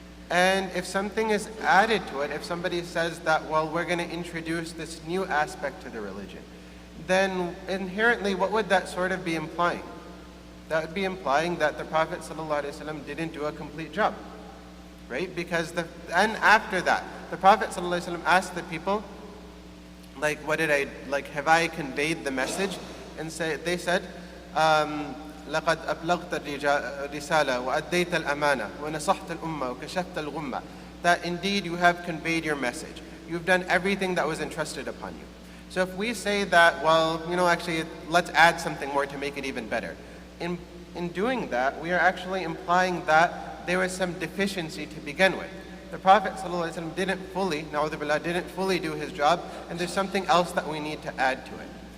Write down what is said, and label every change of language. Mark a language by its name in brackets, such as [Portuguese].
[English] And if something is added to it, if somebody says that, well, we're going to introduce this new aspect to the religion, then inherently, what would that sort of be implying? That would be implying that the Prophet ﷺ didn't do a complete job, right? Because and after that, the Prophet ﷺ asked the people, have I conveyed the message? [Arabic] And they said, لقد أبلغت الرسالة وأديت الأمانة ونصحت الأمة وكشفت الغمة. [English] That indeed you have conveyed your message. You've done everything that was entrusted upon you. So if we say that, well, actually, let's add something more to make it even better. In doing that, we are actually implying that there was some deficiency to begin with. The Prophet ﷺ didn't fully do his job, and there's something else that we need to add to it.